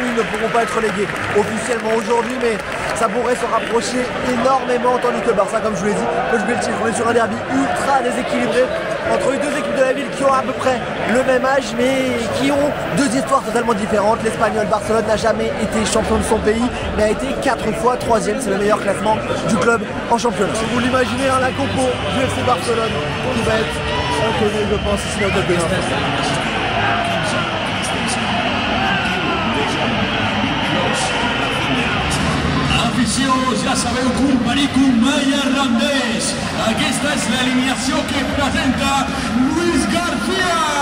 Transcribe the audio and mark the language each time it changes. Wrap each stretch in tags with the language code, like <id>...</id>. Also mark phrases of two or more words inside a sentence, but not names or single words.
<fr>Ils ne pourront pas être relégués officiellement aujourd'hui, mais ça pourrait se rapprocher énormément, tandis que le Barça, comme je vous l'ai dit, Coach Beltier, on est sur un derby ultra déséquilibré entre les deux équipes de la ville qui ont à peu près le même âge, mais qui ont deux histoires totalement différentes. L'Espagnol Barcelone n'a jamais été champion de son pays, mais a été 4 fois 3e. C'est le meilleur classement du club en championnat. Vous l'imaginez, la compo du FC Barcelone qui va être inconnue, je pense, ici dans le top de</fr> <ca>Aficions, ja sabeu que un perico mai es rendeix. Aquesta és l'alineació que presenta Luis García.</ca>